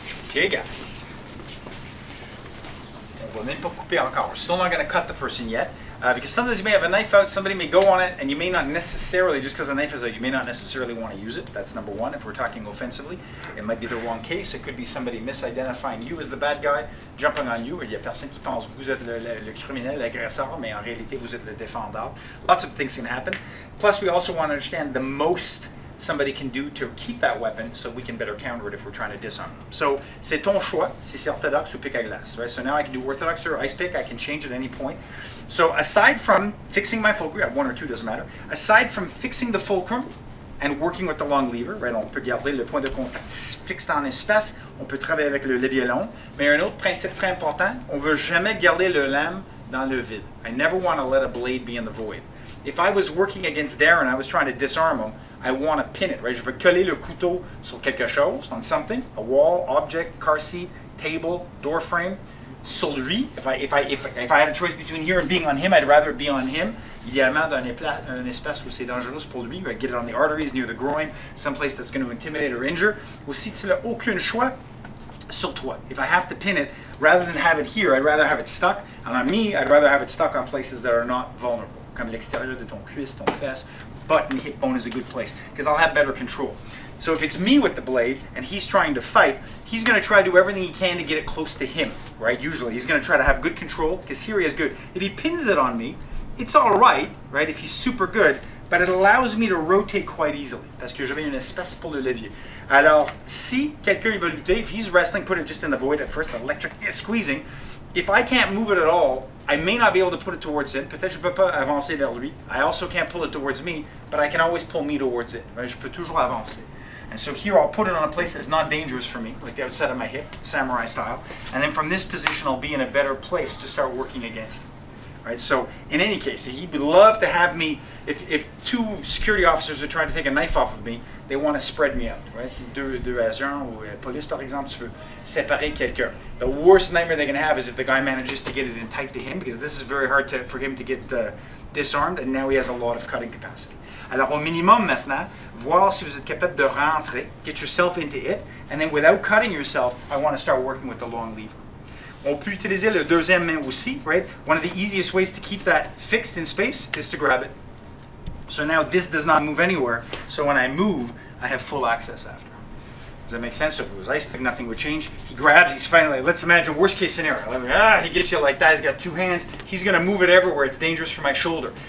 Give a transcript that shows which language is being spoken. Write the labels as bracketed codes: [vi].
[en] Okay guys, [fr] on va même pas couper encore. [en] We're still not going to cut the person yet, because sometimes you may have a knife out, somebody may go on it, and you may not necessarily, just because the knife is out, you may not necessarily want to use it. That's number one. If we're talking offensively, it might be the wrong case. It could be somebody misidentifying you as the bad guy, jumping on you. [fr] Il y a personne qui pense que vous êtes le criminel, l'agresseur, mais en réalité vous êtes le défendeur. [en] Lots of things can happen. Plus, we also want to understand the most somebody can do to keep that weapon so we can better counter it if we're trying to disarm them. So, [fr] c'est ton choix, si c'est orthodox ou pick à glace, [en] right? So now I can do orthodox or ice pick, I can change at any point. So aside from fixing my fulcrum, I have one or two, doesn't matter. Aside from fixing the fulcrum and working with the long lever, right? [fr] On peut garder le point de contact fixe dans l'espace, on peut travailler avec le levier long, mais un autre principe très important, on veut jamais garder le lame dans le vide. [en] I never want to let a blade be in the void. If I was working against Darren, I was trying to disarm him, I want to pin it, right? [fr] Je veux coller le couteau sur quelque chose, [en] on something, a wall, object, car seat, table, door frame. [fr] Sur lui, [en] if I had a choice between here and being on him, I'd rather it be on him. [fr] Idéalement, dans un espace où c'est dangereux pour lui, right? [en] Get it on the arteries, near the groin, someplace that's going to intimidate or injure. [fr] Ou si tu n'as aucun choix, sur toi. [en] If I have to pin it, rather than have it here, I'd rather have it stuck. And on me, I'd rather have it stuck on places that are not vulnerable, [fr] comme l'extérieur de ton cuisse, ton fesse. [en] Butt and hip bone is a good place, because I'll have better control. So if it's me with the blade and he's trying to fight, he's going to try to do everything he can to get it close to him, right? Usually he's going to try to have good control, because here he is good. If he pins it on me, it's all right, right? If he's super good, but it allows me to rotate quite easily, [fr] parce que j'avais un espace pour le levier. Alors, si quelqu'un il va lutter, [en] if he's wrestling, put it just in the void at first, electric squeezing, if I can't move it at all, I may not be able to put it towards him. [fr] Peut-être je peux pas avancer vers lui. [en] I also can't pull it towards me, but I can always pull me towards it. [fr] Right? Je peux toujours avancer. [en] And so here I'll put it on a place that's not dangerous for me, like the outside of my hip, samurai style. And then from this position, I'll be in a better place to start working against him. Right? So in any case, he would love to have me, if two security officers are trying to take a knife off of me, they want to spread me out, right? [fr] Deux agents ou police, par exemple, tu veux séparer quelqu'un. [en] The worst nightmare they can have is if the guy manages to get it in tight to him, because this is very hard for him to get disarmed, and now he has a lot of cutting capacity. [fr] Alors au minimum maintenant, voir si vous êtes capable de rentrer, [en] get yourself into it, and then without cutting yourself, I want to start working with the long lever. [fr] On peut utiliser le deuxième main aussi, right? [en] One of the easiest ways to keep that fixed in space is to grab it. So now this does not move anywhere, so when I move, I have full access after. Does that make sense? So if it was ice pick, nothing would change. He grabs, he's finally, let's imagine worst case scenario. He gets you like that, he's got two hands, he's gonna move it everywhere, it's dangerous for my shoulder.